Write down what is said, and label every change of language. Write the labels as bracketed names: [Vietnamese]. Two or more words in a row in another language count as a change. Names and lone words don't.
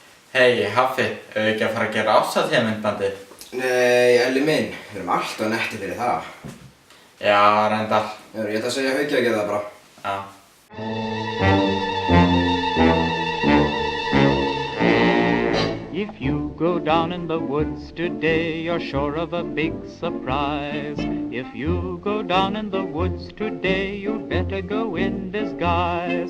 [Icelandic] Hei, Haffi, hefur ekki að fara að gera ásatíðamyndbandið? Nei, Elli minn, við erum alltaf netti fyrir það. Já, reyndar. Ég ætla að segja Hauki að gera það bara. Já. [English] If you go down in the woods today, you're sure of a big surprise. If you go down in the woods today, you'd better go in disguise.